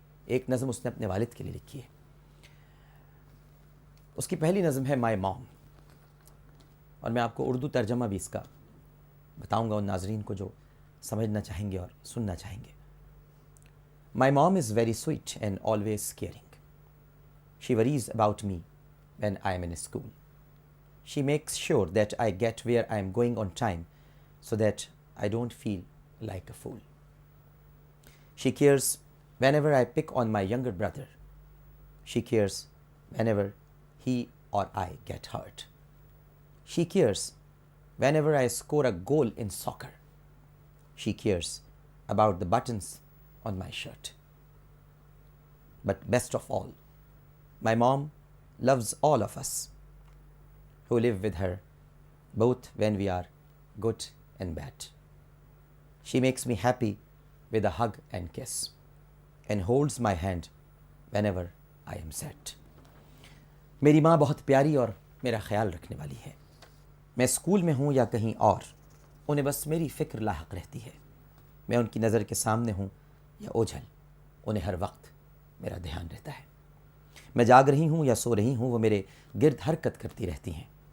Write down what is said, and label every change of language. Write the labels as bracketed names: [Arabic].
[Urdu] ایک نظم اس نے اپنے والد کے لیے لکھی ہے. اس کی پہلی نظم ہے مائی موم، اور میں آپ کو اردو ترجمہ بھی اس کا بتاؤں گا ان ناظرین کو جو سمجھنا چاہیں گے اور سننا چاہیں گے. [English] My mom is very sweet and always caring. She worries about me when I am in school. She makes sure that I get where I am going on time so that I don't feel like a fool. She cares whenever I pick on my younger brother. She cares whenever he or I get hurt. She cares whenever I score a goal in soccer. She cares about the buttons on my shirt. But best of all, my mom loves all of us who live with her, both when we are good and bad. She makes me happy with a hug and kiss, and holds my hand whenever I am sad. [Urdu] میری ماں بہت پیاری اور میرا خیال رکھنے والی ہے. میں اسکول میں ہوں یا کہیں اور، انہیں بس میری فکر لاحق رہتی ہے. میں ان کی نظر کے سامنے ہوں یا اوجھل، انہیں ہر وقت میرا دھیان رہتا ہے. میں جاگ رہی ہوں یا سو رہی ہوں، وہ میرے گرد حرکت کرتی رہتی ہیں.